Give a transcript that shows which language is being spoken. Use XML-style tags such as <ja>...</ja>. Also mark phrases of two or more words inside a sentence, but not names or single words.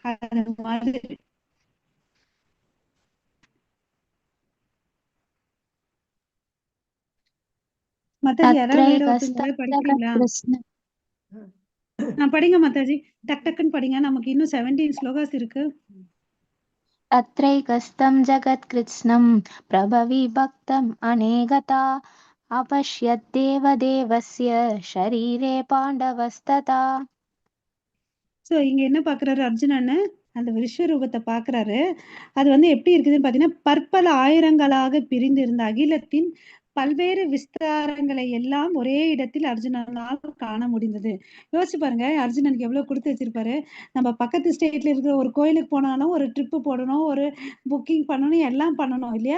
<ta>அது மாதிரி மாதாஜி யாராவது வேற ஒருத்தவங்க தத்ரைகஸ்தம் படிக்கிறீங்களா? ஜகத்கிருஷ்ண படிங்க மாதாஜி, டக் டக்குன்னு படிங்க, நமக்கு இன்னும் 17 ஸ்லோகாஸ் இருக்கு.</ta> <sa>तत्रैकस्तं जगत्कृत्स्नं प्रभविभक्तम् अनेकता अपश्यद्देवदेवस्य शरीरे पाण्डवस्तथा.</sa> <ta>ஸோ இங்க என்ன பாக்குறாரு அர்ஜுனன்னு, அந்த விஸ்வரூபத்தை பாக்குறாரு. அது வந்து எப்படி இருக்குதுன்னு பாத்தீங்கன்னா, பற்பல ஆயிரங்களாக பிரிந்து இருந்த அகிலத்தின் பல்வேறு விஸ்தாரங்களை எல்லாம் ஒரே இடத்தில் அர்ஜுனனால் காண முடிந்தது. யோசிச்சு பாருங்க, அர்ஜுனனுக்கு எவ்வளவு கொடுத்து வச்சிருப்பாரு. நம்ம பக்கத்து ஸ்டேட்ல இருக்கிற ஒரு கோயிலுக்கு போனாலும் ஒரு ட்ரிப்பு போடணும், ஒரு புக்கிங் பண்ணணும், எல்லாம் பண்ணணும் இல்லையா?</ta>